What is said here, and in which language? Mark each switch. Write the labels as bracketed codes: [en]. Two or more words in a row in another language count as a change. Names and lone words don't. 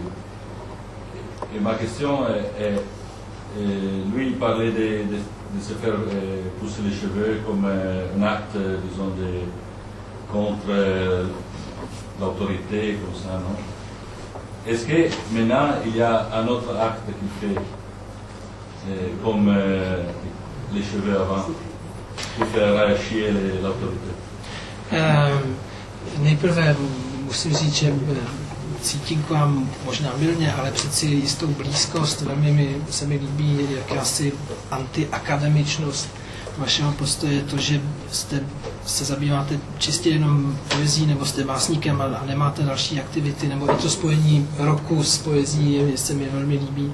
[fr] Et ma question est lui, il parlait de se faire pousser les cheveux comme un acte, disons, contre l'autorité, comme ça, non? Est-ce que maintenant, il y a un autre acte qu'il fait, comme les cheveux avant, pour faire chier l'autorité? [cs] Nejprve musím říct, že cítím k vám možná mylně, ale přeci jistou blízkost. Velmi se mi líbí jakási antiakademičnost vašeho postoje, to, že se zabýváte čistě jenom poezí, nebo jste básníkem a nemáte další aktivity, nebo i to spojení roku s poezí se mi velmi líbí.